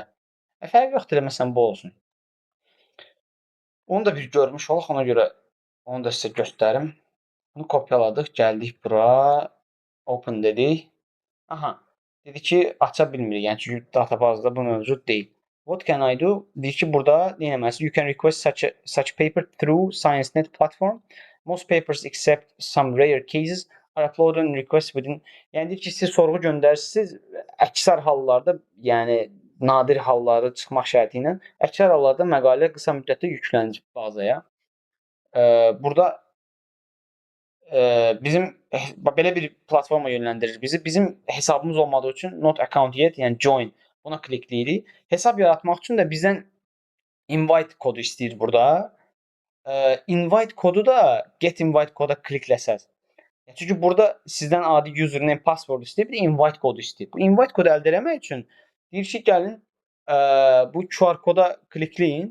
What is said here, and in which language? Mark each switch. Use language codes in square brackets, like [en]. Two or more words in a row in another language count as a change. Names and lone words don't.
[az] Fərqi yoxdur, elə məsələn bu olsun. Onu da bir görmüş olaq, ona görə onu da sizə göstərim. Bunu kopyaladıq, gəldik bura, open dedik. Aha, dedi ki, aça bilmirik. Yəni çünki databazda bu mövcud deyil. [en] What can I do? [az] Deyir ki, burada nə etməlisən? [en] You can request such paper through ScienceNet platform. Most papers except some rare cases are uploaded and request within. [az] Yəni deyir ki, siz sorğu göndərirsiniz. Əksər hallarda, yəni nadir halları çıxmaq şərti ilə əksər hallarda məqalə qısa müddətdə yüklənir bazaya. Burada bizim belə bir platforma yönləndirir bizi. Bizim hesabımız olmadığı üçün [en] not account yet, [az] yəni join buna klikləyirik. Hesab yaratmaq üçün də bizdən invite kodu istəyir burada. Invite kodu da [en] get invite [az] koda klikləsəz. Çünki burada sizdən adi [en] username, password [az] istəyir, bir də invite kodu istəyir. Bu invite kodu əldə etmək üçün deyir ki, gəlin bu QR koda klikləyin.